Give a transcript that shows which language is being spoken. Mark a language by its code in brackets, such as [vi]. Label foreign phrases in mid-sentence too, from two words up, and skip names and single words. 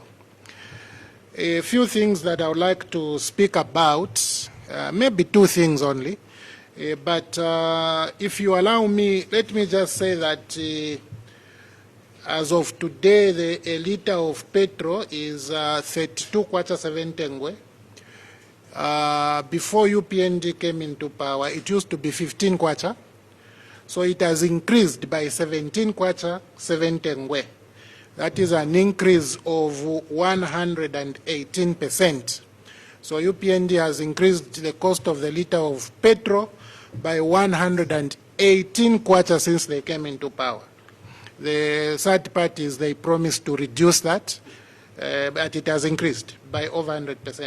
[en] A few things that I would like to speak about, maybe two things only. But if you allow me, let me just say that as of today, a liter of petrol is 32 kwacha 7 tengwe. Before UPND came into power, it used to be 15 kwacha. So it has increased by 17 kwacha 7 tengwe. That is an increase of 118%. So UPND has increased the cost of the liter of petrol by 118 kwacha since they came into power. The third parties, they promised to reduce that, but it has increased by over 100%.